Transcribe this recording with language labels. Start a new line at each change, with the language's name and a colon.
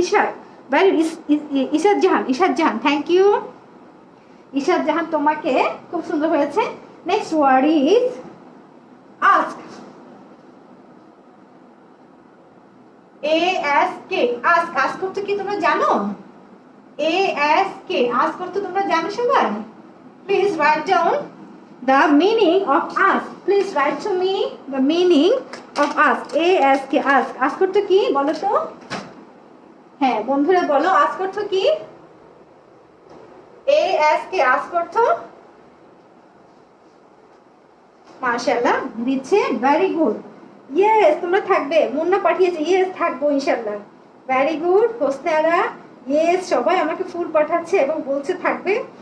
Bangla: Ishad, very, Ishad Jahan, Ishad Jahan, thank you Ishad জাহান, তোমাকে, খুব সুন্দর হয়েছে।
English: next word is ask, ASK, ask,
Bangla: ask করতে কি তোমরা জানো? ASK, আস্ক করতে তোমরা জানো সবাই? Please write down
English: the meaning of ask. Please write to me the meaning of ask.
Bangla: ASK, ask, ask করতে কি বলো তো? হ্যাঁ বন্ধুরা বলো, ask করতে কি? ASK, ask করতে, মাশাআল্লাহ দিচ্ছে, ভেরি গুড। ইয়েস, তোমরা থাকবে, মুন্না পাঠিয়েছে, ইয়েস থাকবো ইনশাআল্লাহ। ভেরি গুড হোসনারা, ইয়েস, সবাই আমাকে ফুল পাঠাচ্ছে এবং বলছে থাকবে।